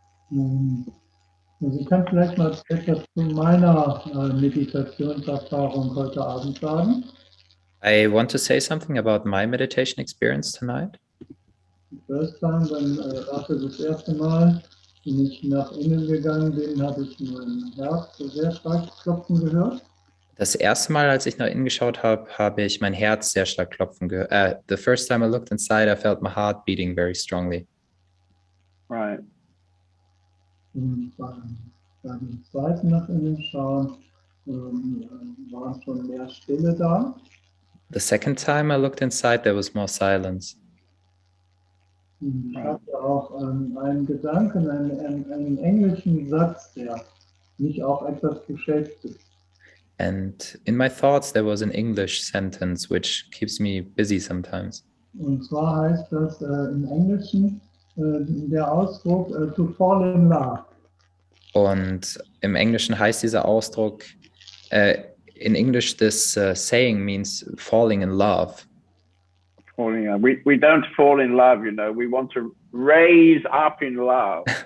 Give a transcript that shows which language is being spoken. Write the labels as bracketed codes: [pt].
[de] Sie kann vielleicht mal etwas zu meiner Meditationserfahrung heute Abend sagen. [en] I want to say something about my meditation experience tonight. First time, [de] dafür das erste Mal, wenn ich nach innen gegangen bin, habe ich mein Herz sehr stark klopfen gehört. Das erste Mal, als ich nach innen geschaut habe, habe ich mein Herz sehr stark klopfen gehört. [en] The first time I looked inside, I felt my heart beating very strongly. Right. [de] Und beim zweiten nach innen schauen war schon mehr Stille da. [en] The second time I looked inside, there was more silence. [de] Ich hatte auch einen Gedanken, einen englischen Satz, der mich auch etwas beschäftigt. [en] And in my thoughts, there was an English sentence which keeps me busy sometimes. [de] Und zwar heißt das im Englischen der Ausdruck [en] to fall in love. [de] Und im Englischen heißt dieser Ausdruck, [en] in English, this saying means falling in love. Falling in love. We don't fall in love, you know. We want to raise up in love.